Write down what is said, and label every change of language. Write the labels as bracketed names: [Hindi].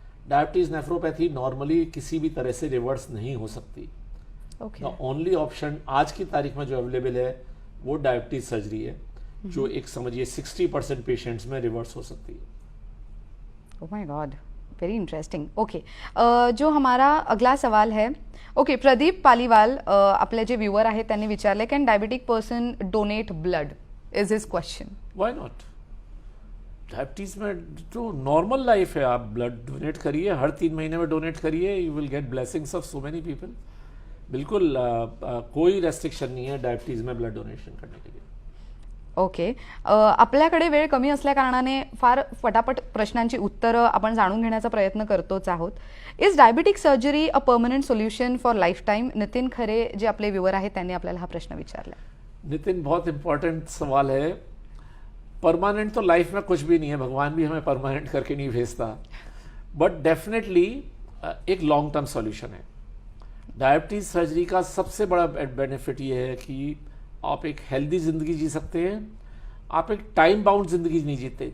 [Hindi] Diabetes nephropathy normally किसी भी तरह से रिवर्स नहीं हो सकती। [English] okay, the only option [Hindi] आज की तारीख में जो अवेलेबल है वो डायबिटीज सर्जरी है, जो एक समझिए 60% पेशेंट्स में रिवर्स हो सकती है। [English] Oh my God, very interesting. Okay, [Hindi] जो हमारा अगला सवाल है, [English] okay, Pradeep Paliwal, [Marathi] आपले जे व्ह्युअर आहेत त्यांनी विचारले [English] Can diabetic person donate blood, is his question? Why not? [Hindi] Diabetes में तो नॉर्मल लाइफ है, आप ब्लड डोनेट करिए, हर 3 महीने में डोनेट करिए, [English] You will get blessings of so many people. [Hindi] बिल्कुल कोई रेस्ट्रिक्शन नहीं है डायबिटीज में ब्लड डोनेशन करने के लिए। [Marathi] ओके, आपल्याकडे वेळ कमी असल्या कारणाने फार फटाफट प्रश्नांची उत्तरं आपण जाणून घेण्याचा प्रयत्न करतोच आहोत. [English] Is diabetic surgery a permanent solution for life time? [Marathi] Nitin खरे जे आपले व्ह्यूअर आहेत त्यांनी आपल्याला हा प्रश्न विचारला. [Hindi] नितिन, बहुत इंपॉर्टेंट सवाल है। परमानेंट तो लाइफ में कुछ भी नहीं है, भगवान भी हमें परमानेंट करके नहीं भेजता, [English] but definitely [Hindi] एक लॉन्ग टर्म सॉल्यूशन है। डायबिटीज सर्जरी का सबसे बड़ा बेनिफिट ये है कि आप एक हेल्दी ज़िंदगी जी सकते हैं, आप एक टाइम बाउंड ज़िंदगी नहीं जीते।